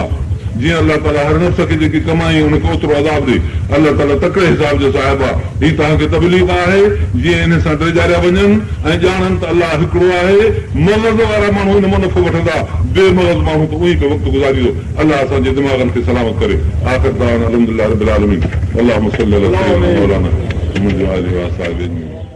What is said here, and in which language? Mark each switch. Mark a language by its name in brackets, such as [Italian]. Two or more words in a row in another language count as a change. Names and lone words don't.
[Sindhi] जीअं अलाह ताला हर नफ़्स खे जेकी कमाई उनखे ओतिरो अज़ाब ॾे, अलाह ताला तकिड़े हिसाब जो साहिब आहे। हीअ तव्हांखे तबलीग आहे, जीअं इन सां ड्रिजारिया वञनि ऐं ॼाणनि त अलाह हिकिड़ो आहे। मग़ज़ वारा माण्हू हिन मां नफ़ो वठंदा, बेमग़ज़ माण्हू त उहे वक़्तु गुज़ारींदो। अलाह असांजे दिमाग़नि खे सलामत करे। [Arabic] آخر دعوانا الحمد لله رب العالمين اللهم صل على سيدنا مولانا محمد و آله و أصحابه.